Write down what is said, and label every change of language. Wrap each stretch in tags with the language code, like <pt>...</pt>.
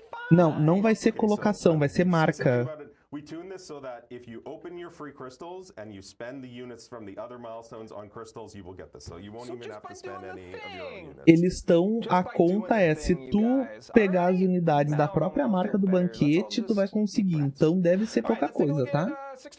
<pt>Não, não vai ser colocação, vai ser marca.</pt> <en>We tune this so that if you open your free crystals and you spend the units from the other milestones on crystals, you will get this. So you won't even have to spend any of your own units.</en> <pt>Eles estão, a conta é, se tu pegar as unidades da própria marca do banquete, tu vai conseguir. Então deve ser pouca coisa, tá?</pt>